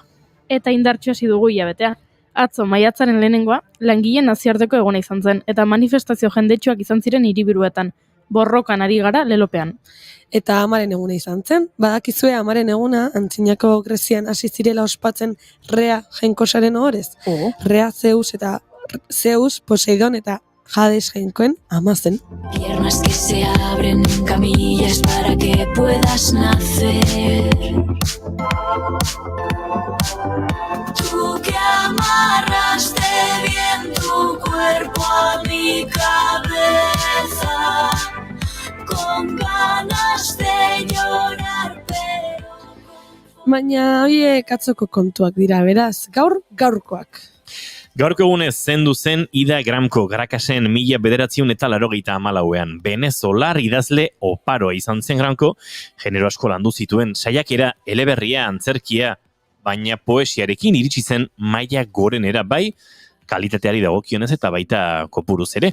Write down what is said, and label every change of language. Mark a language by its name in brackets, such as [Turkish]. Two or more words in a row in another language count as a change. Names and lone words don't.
[Basque] Eta indartsu hasi dugu hilabetea. Atzo maiatzaren lehenengoa langileen nazioarteko eguna izan zen eta manifestazio jendetsuak izan ziren hiriburuetan. Borrokan ari gara lelopean. Eta amaren eguna izan zen, badakizue amaren eguna antzinako Grezian hasi zirela ospatzen Rea jainkosaren ohorez. Rea Zeus, Poseidon eta Hades jainkoen ama zen. [Spanish] Piernas que se abren en camillas para que puedas nacer. Tú que amarraste bien tu cuerpo a mi cabeza, con ganas de llorar, pero... [Basque] Baina horiek atzoko kontuak dira, beraz, gaurkoak. Gaurko egunez zendu zen Ida Gramko Grakasen 1984ean. Venezolar idazle oparoa izan zen Gramko, genero asko landu zituen saiakera, eleberria, antzerkia, baina poesiarekin iritsi zen maila gorenera, bai kalitateari dagokionez eta baita kopuruz ere.